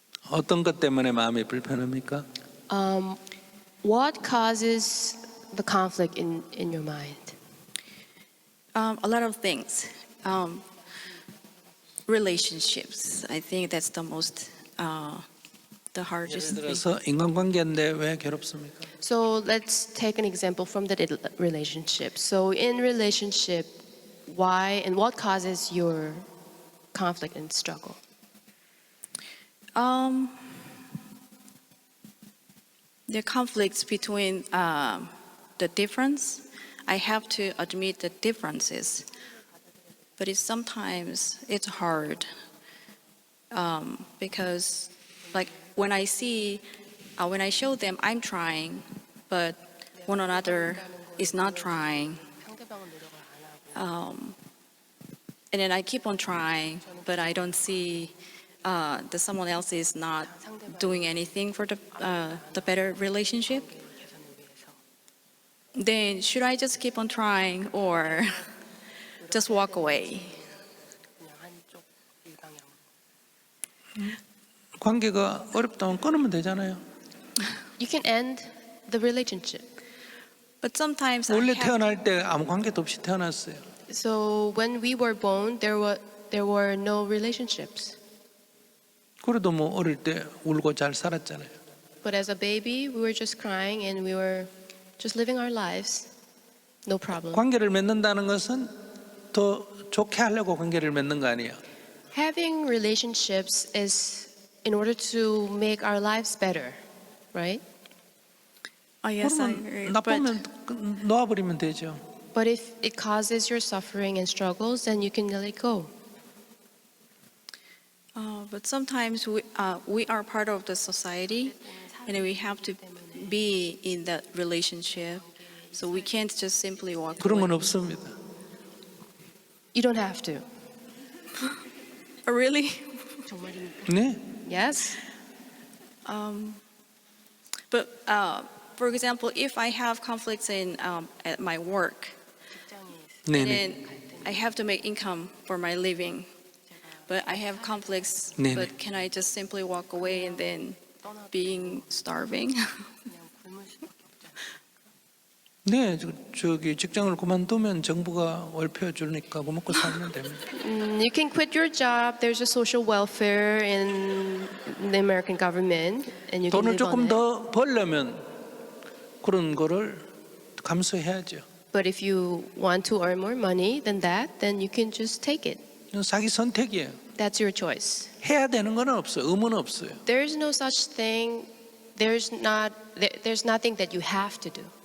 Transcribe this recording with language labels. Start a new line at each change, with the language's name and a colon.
Korean: 어떤 것 때문에 마음이 불편합니까?
English: What causes the conflict in your mind? A lot of things. Relationships. I think that's the most, the
Korean: 예를
English: hardest thing.
Korean: 들어서 인간관계인데 왜 괴롭습니까?
English: So let's take an example from the relationship. So in relationship, why and what causes your conflict and struggle? The conflicts between the difference. I have to admit the differences, but sometimes it's hard because, like when I show them I'm trying, but one another is not trying, and then I keep on trying, but I don't see that someone else is not doing anything for the better relationship. Then should I just keep on trying or just walk away?
Korean: 관계가 어렵다면 끊으면 되잖아요.
English: You can end the relationship. But sometimes I
Korean: 원래
English: have,
Korean: 태어날 때 아무 관계도 없이 태어났어요.
English: So when we were born, there were no relationships.
Korean: 그래도 뭐 어릴 때 울고 잘 살았잖아요.
English: but as a baby, we were just crying and we were just living our lives. No problem.
Korean: 관계를 맺는다는 것은 더 좋게 하려고 관계를 맺는 거 아니에요.
English: Having relationships is in order to make our lives better, right? Oh, yes, I
Korean: 그러면
English: agree.
Korean: 나쁘면 놓아버리면 되죠.
English: But if it causes your suffering and struggles, then you can let it go. But sometimes we are part of the society, and we have to be in that relationship. So we can't just simply walk
Korean: 그런 건
English: away.
Korean: 없습니다.
English: You don't have to. Oh, really?
Korean: 네?
English: Yes? But for example, if I have conflicts in at my work,
Korean: 네네.
English: then I have to make income for my living. But I have conflicts.
Korean: 네네.
English: But can I just simply walk away and then being starving?
Korean: 네, 저기 직장을 그만두면 정부가 월표 주니까 그 먹고 살면 됩니다.
English: You can quit your job. There's a social welfare in the American government, and you can
Korean: 돈을 조금
English: it.
Korean: 더 벌려면 그런 거를 감수해야죠.
English: But if you want to earn more money than that, then you can just take it.
Korean: 이건 자기 선택이에요.
English: That's your choice.
Korean: 해야 되는 건 없어요. 의무는 없어요.
English: There is no such thing. There's nothing that you have to do.